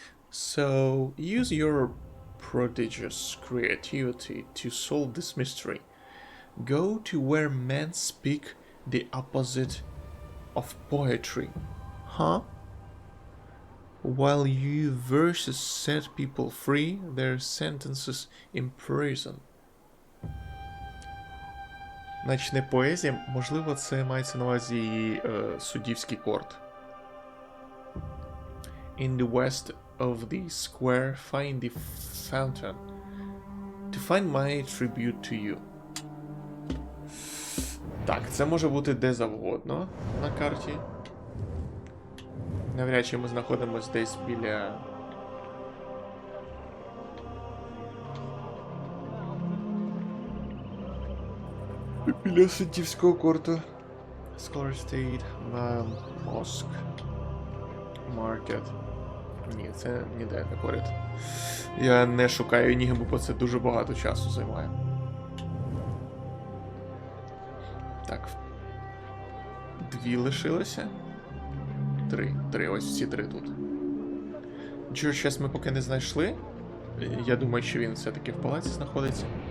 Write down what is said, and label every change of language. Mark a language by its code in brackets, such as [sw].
[en] So use your prodigious creativity to solve this mystery. Go to where men speak the opposite of poetry. Huh? While you verses set people free, their sentences imprison. [uk] Значить, не поезія, можливо, це мається на увазі суддівський корт. [en] In the west of the square, find the fountain. To find my tribute to you. [uk] Так, це може бути де завгодно на карті. Навряд чи ми знаходимося десь біля... Біля суддівського корту. [en] Scholar State, Mosque, Market. [uk] Ні, це ніде не поряд. Я не шукаю енігму, бо це дуже багато часу займає. Так. 2 лишилося. 3, ось всі 3 тут. Нічого, зараз ми поки не знайшли. Я думаю, що він все-таки в палаці знаходиться.